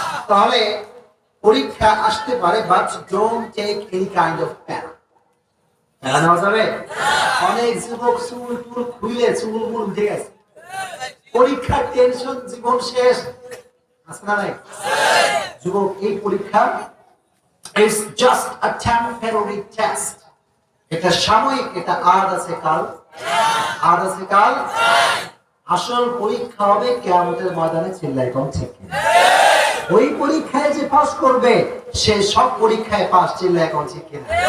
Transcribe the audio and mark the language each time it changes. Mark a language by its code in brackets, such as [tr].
[bn] তাহলে পরীক্ষা আসতে পারে, [en] But don't take any kind of প্যারা। [bn] টাকা নেওয়া যাবে? অনেক যুবক চুল টুল খুলে চুল মুল উঠে গেছে, পরীক্ষার টেনশন, জীবন শেষ। আছে না নাই? যুবক, এই পরীক্ষা [en] is just a temporary test. [bn] এটা সাময়িক, এটা আজ আছে কাল, আজ আছে কাল। আসল পরীক্ষা হবে কিয়ামতের ময়দানে। চিল্লায় কোন ঠিক কিনা? ওই পরীক্ষায় যে পাস করবে সে সব পরীক্ষায় পাস। চিল্লায় কোন ঠিক কিনা?